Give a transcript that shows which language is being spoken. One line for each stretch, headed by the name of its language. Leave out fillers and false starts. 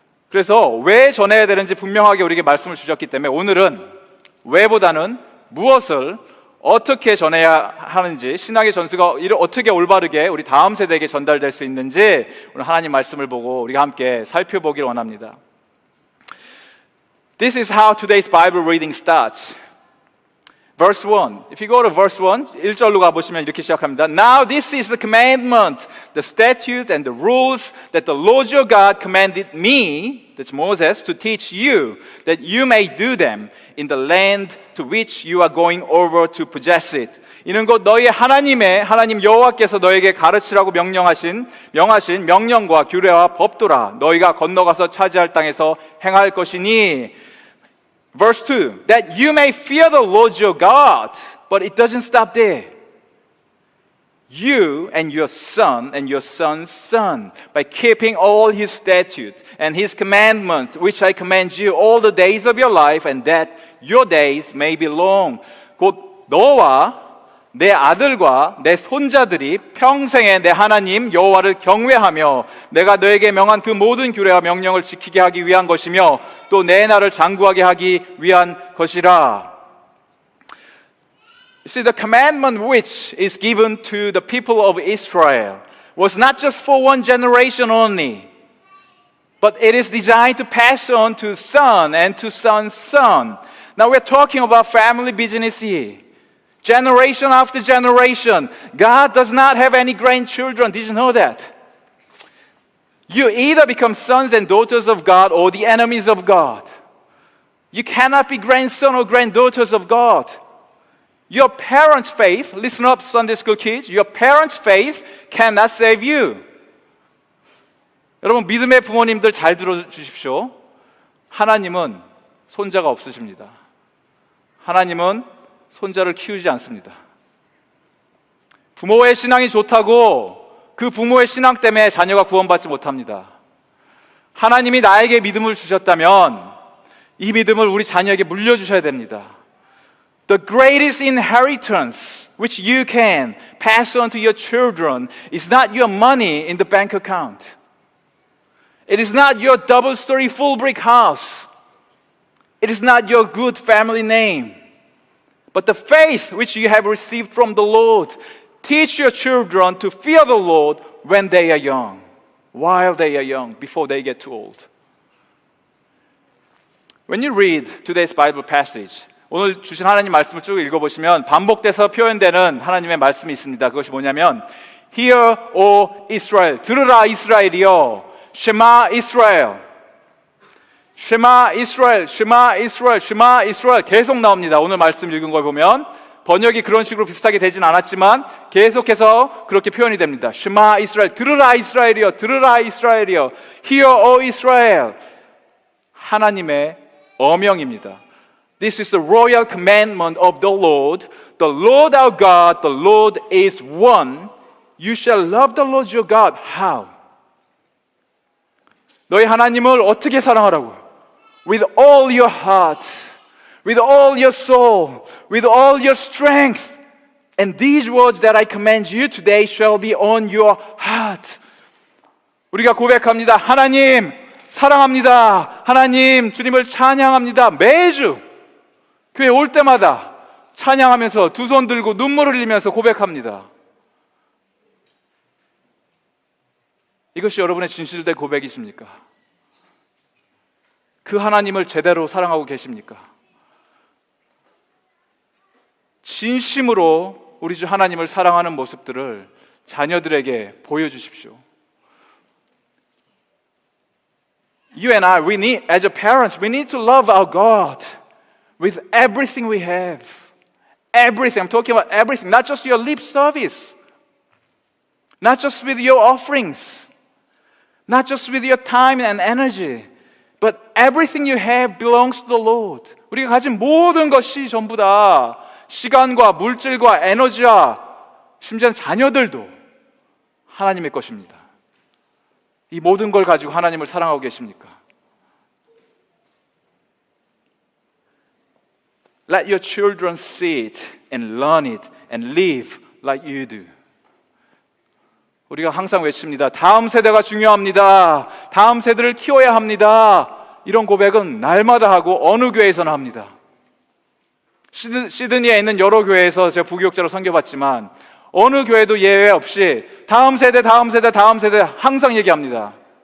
Korean: 그래서 왜 전해야 되는지 분명하게 우리에게 말씀을 주셨기 때문에 오늘은 왜보다는 무엇을 어떻게 전해야 하는지, 신앙의 전수가 어떻게 올바르게 우리 다음 세대에게 전달될 수 있는지 오늘 하나님 말씀을 보고 우리가 함께 살펴보길 원합니다.
English: This is how today's Bible reading starts. Verse 1. If you go to verse 1,
Korean: 1절로 가보시면 이렇게 시작합니다.
English: Now this is the commandment, the statute and the rules that the Lord your God commanded me, that's Moses, to teach you, that you may do them in the land to which you are going over to possess it.
Korean: 이는 곧 너희 하나님 여호와께서 너에게 가르치라고 명하신 명령과 규례와 법도라. 너희가 건너가서 차지할 땅에서 행할 것이니.
English: Verse 2, that you may fear the Lord your God. But it doesn't stop there. you and your son and your son's son, by keeping all his statutes and his commandments, which I command you all the days of your life, and that your days may be long.
Korean: 곧 너와 내 아들과 내 손자들이 평생에 내 하나님 여호와를 경외하며 내가 너에게 명한 그 모든 규례와 명령을 지키게 하기 위한 것이며 또 내 나라를 장구하게 하기 위한 것이라.
English: You see, the commandment which is given to the people of Israel was not just for one generation only, but it is designed to pass on to son and to son's son. Now we're talking about family business here. Generation after generation. God does not have any grandchildren. Did you know that? You either become sons and daughters of God or the enemies of God. You cannot be grandson or granddaughters of God. Your parents' faith, listen up, Sunday school kids, your parents' faith cannot save you.
Korean: 여러분, 믿음의 부모님들 잘 들어주십시오. 하나님은 손자가 없으십니다. 하나님은 손자를 키우지 않습니다. 부모의 신앙이 좋다고 그 부모의 신앙 때문에 자녀가 구원받지 못합니다. 하나님이 나에게 믿음을 주셨다면 이 믿음을 우리 자녀에게 물려주셔야 됩니다.
English: The greatest inheritance which you can pass on to your children is not your money in the bank account. It is not your double-story full brick house. It is not your good family name. But the faith which you have received from the Lord. Teach your children to fear the Lord when they are young, while they are young, before they get too old. When you read today's Bible passage,
Korean: 오늘 주신 하나님 말씀을 쭉 읽어보시면 반복돼서 표현되는 하나님의 말씀이 있습니다. 그것이 뭐냐면
English: Hear, O Israel,
Korean: 들으라 이스라엘이여,
Hebrew: Shema Israel, Shema Israel,
Korean: Shema Israel, Shema Israel 계속 나옵니다. 오늘 말씀 읽은 걸 보면 번역이 그런 식으로 비슷하게 되진 않았지만 계속해서 그렇게 표현이 됩니다.
Hebrew: Shema Israel,
Korean: 들으라 이스라엘이여, 들으라 이스라엘이여,
English: Hear, O Israel,
Korean: 하나님의 어명입니다.
English: This is the royal commandment of the Lord. The Lord our God, the Lord is one. You shall love the Lord your God. How?
Korean: 너희 하나님을 어떻게 사랑하라고?
English: With all your heart, with all your soul, with all your strength. And these words that I command you today shall be on your heart.
Korean: 우리가 고백합니다. 하나님 사랑합니다. 하나님 주님을 찬양합니다. 매주 교회 올 때마다 찬양하면서 두 손 들고 눈물을 흘리면서 고백합니다. 이것이 여러분의 진실된 고백이십니까? 그 하나님을 제대로 사랑하고 계십니까? 진심으로 우리 주 하나님을 사랑하는 모습들을 자녀들에게 보여주십시오.
English: You and I, we need, as a parents, we need to love our God with everything we have. Everything. I'm talking about everything. Not just your lip service. Not just with your offerings. Not just with your time and energy. But everything you have belongs to the Lord.
Korean: 우리가 가진 모든 것이 전부 다 시간과 물질과 에너지와 심지어 자녀들도 하나님의 것입니다. 이 모든 걸 가지고 하나님을 사랑하고 계십니까?
English: Let your children see it and learn it and live like you do.
Korean: 우리가 항상 외칩니다. 다음 세대가 중요합니다. 다음 세대를 키워야 합니다. 이런 고백은 날마다 하고 어느 교회에서나 합니다. 시드니에 있는 여러 교회에서 제가 부교육자로 섬겨봤지만 어느 교회도 예외 없이 다음 세대, 다음 세대, 다음 세대 항상 얘기합니다.